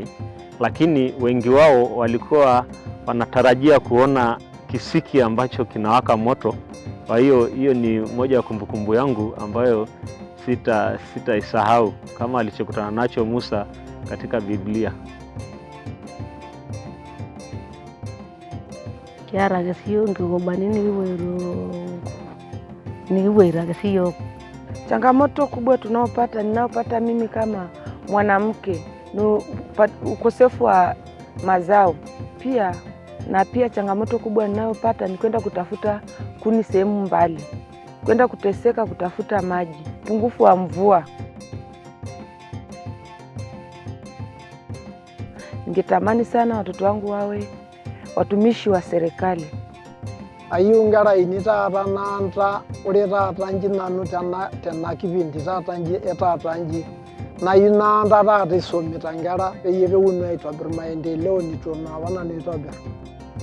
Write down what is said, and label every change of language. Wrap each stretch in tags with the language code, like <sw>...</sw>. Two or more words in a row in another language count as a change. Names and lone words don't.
<sw>Lakini wengi wao walikuwa wanatarajia kuona kisiki ambacho kinawaka moto. Kwa hiyo ni moja ya kumbukumbu yangu ambayo sitaisahau, kama alichokutana nacho Musa katika Biblia.</sw> <mas>Kiata ake siiyiok nkikobani nikipuoito ake siiyiok.</mas> <sw>Changamoto kubwa ninaopata mimi kama mwanamke ni ukosefu wa mazao. Pia changamoto kubwa ninayopata ni kwenda kutafuta kuni sehemu mbali, kwenda kuteseka kutafuta maji, upungufu wa mvua. Ningetamani sana watoto wangu wawe watumishi wa serikali.</sw> <mas>Ayieu inkera ainei taata naanta ore taata nji nanu tena kipindi taata nji etaata nji nayieu naanta taata isumita nkera peyie eponu aitobirr maendeleo nitu apa nanu aitobirr.</mas>